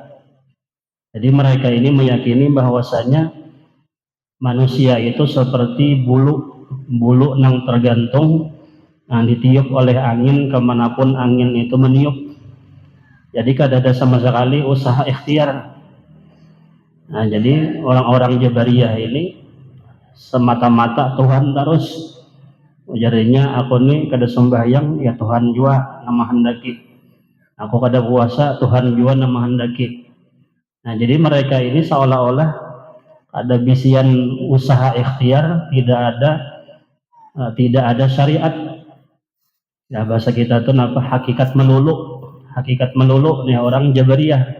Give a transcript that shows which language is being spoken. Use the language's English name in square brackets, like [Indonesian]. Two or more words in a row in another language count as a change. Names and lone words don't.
[Indonesian] Jadi mereka ini meyakini bahwasanya manusia itu seperti bulu nang tergantung, nah, ditiup oleh angin kemanapun angin itu meniup. Jadi kada ada sama sekali usaha ikhtiar. Nah, jadi orang-orang Jabariyah ini semata-mata Tuhan terus. [Banjar] Ujarnya, aku nih kada sembahyang ya Tuhan jua nama hendaki, aku kada puasa Tuhan jua nama hendaki. [Indonesian] Nah, jadi mereka ini seolah-olah ada bisian usaha ikhtiar, tidak ada syariat. Ya, bahasa kita tuh apa, hakikat melulu nih orang Jabariyah.